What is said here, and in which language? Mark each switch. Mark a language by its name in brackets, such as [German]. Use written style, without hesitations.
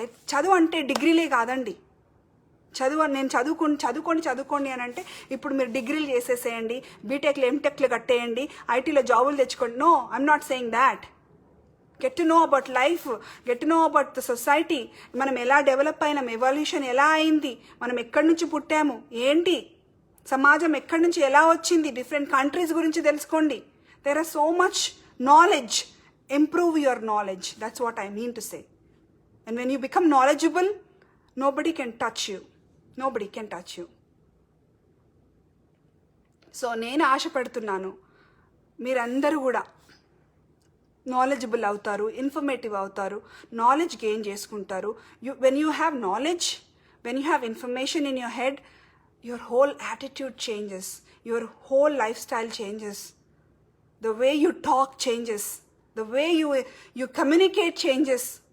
[Telugu] చదువు అంటే డిగ్రీలే కాదండి. నేను చదువుకోండి అని అంటే ఇప్పుడు మీరు డిగ్రీలు చేసేసేయండి, బీటెక్లు ఎంటెక్లు కట్టేయండి, ఐటీలో జాబులు తెచ్చుకోండి. [English] No, I'm not saying that. Get to know about life, get to know about the society. [Telugu] మనం ఎలా డెవలప్ అయినాం, ఎవల్యూషన్ ఎలా అయింది, మనం ఎక్కడి నుంచి పుట్టాము, ఏంటి సమాజం ఎక్కడి నుంచి ఎలా వచ్చింది, డిఫరెంట్ కంట్రీస్ గురించి తెలుసుకోండి. [English] There is so much knowledge. Improve your knowledge. That's what I mean to say. And when you become knowledgeable, nobody can touch you. Nobody can touch you. [Telugu] So నేను ఆశపడుతున్నాను మీరందరూ కూడా నాలెడ్జబుల్ అవుతారు, informative అవుతారు, knowledge gain చేసుకుంటారు. [English] When you have knowledge, when you have information in your head, your whole attitude changes, your whole life style changes, the way you talk changes, the way you communicate changes.